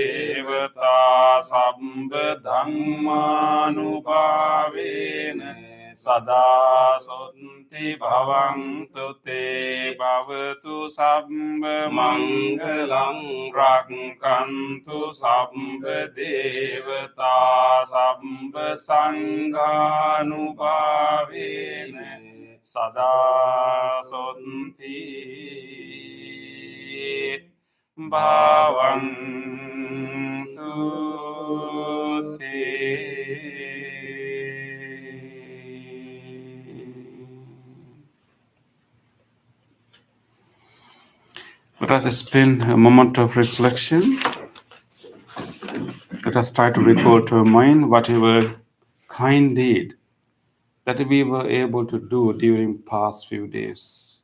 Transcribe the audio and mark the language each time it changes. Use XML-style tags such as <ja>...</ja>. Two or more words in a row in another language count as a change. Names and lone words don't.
<pi>දේවතා සම්බ ධම්මානුභාවේන Sada Soti Bhavantu Te Bhavatu Sabba Mangalang Rakantu Sabba Devata Sabba Sanghanubhavena Sada Soti Bhavantu</pi> <en>Let us spend a moment of reflection. Let us try to recall to our mind whatever kind deed that we were able to do during past few days.</en>